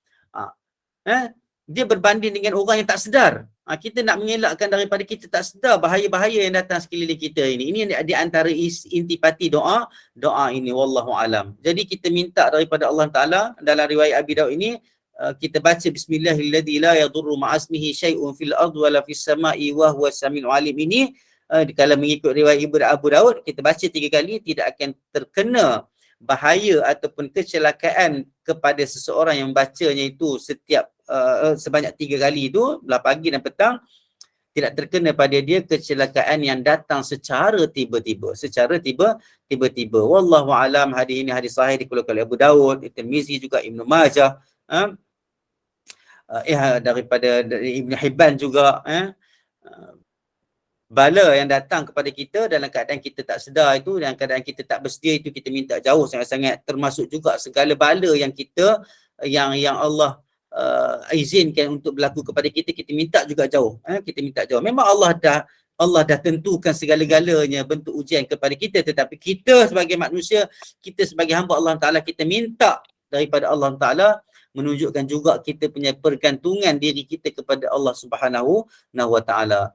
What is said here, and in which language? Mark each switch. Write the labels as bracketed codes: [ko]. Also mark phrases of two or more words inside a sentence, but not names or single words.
[ms] Dia berbanding dengan orang yang tak sedar. Kita nak mengelakkan daripada kita tak sedar bahaya-bahaya yang datang sekeliling kita ini. Ini di antara intipati doa ini, [ar] والله أعلم. [ms] Jadi kita minta daripada Allah Taala dalam riwayat Abi Daud ini, kita baca [ar] بسم الله الذي لا يضر مع اسمه شيء في الأرض ولا في السماء وهو السميع العليم [ms] ini. Kalau mengikut riwayat Ibnu Abu Daud, kita baca 3 kali, tidak akan terkena bahaya ataupun kecelakaan kepada seseorang yang membacanya itu setiap sebanyak 3 kali itu, belah pagi dan petang, tidak terkena pada dia kecelakaan yang datang secara tiba-tiba. [ar] والله أعلم. [ms] Hadis ini hadis sahih dikeluarkan oleh Abu Daud, Tirmizi juga, Ibnu Majah, dari Ibnu Hibban juga. Bala yang datang kepada kita dalam keadaan kita tak sedar itu, dalam keadaan kita tak bersedia itu, kita minta jauh sangat-sangat. Termasuk juga segala bala yang kita, yang Allah izinkan untuk berlaku kepada kita, kita minta juga jauh. Kita minta jauh. Memang Allah dah tentukan segala-galanya bentuk ujian kepada kita, tetapi kita sebagai manusia, kita sebagai hamba Allah Ta'ala, kita minta daripada Allah Ta'ala, menunjukkan juga kita punya pergantungan diri kita kepada Allah [ar] سبحانه وتعالى.